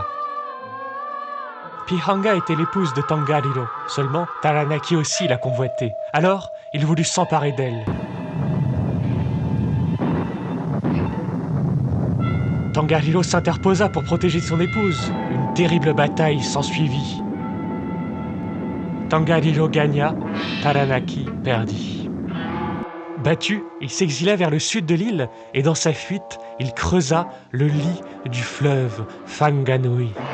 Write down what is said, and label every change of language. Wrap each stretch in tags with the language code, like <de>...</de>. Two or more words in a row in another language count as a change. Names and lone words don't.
<fr>Pihanga était l'épouse de Tongariro, seulement Taranaki aussi la convoitait. Alors, il voulut s'emparer d'elle. Tongariro s'interposa pour protéger son épouse. Une terrible bataille s'ensuivit. Tongariro gagna, Taranaki perdit. Battu, il s'exila vers le sud de l'île et dans sa fuite, il creusa le lit du fleuve Whanganui.</fr>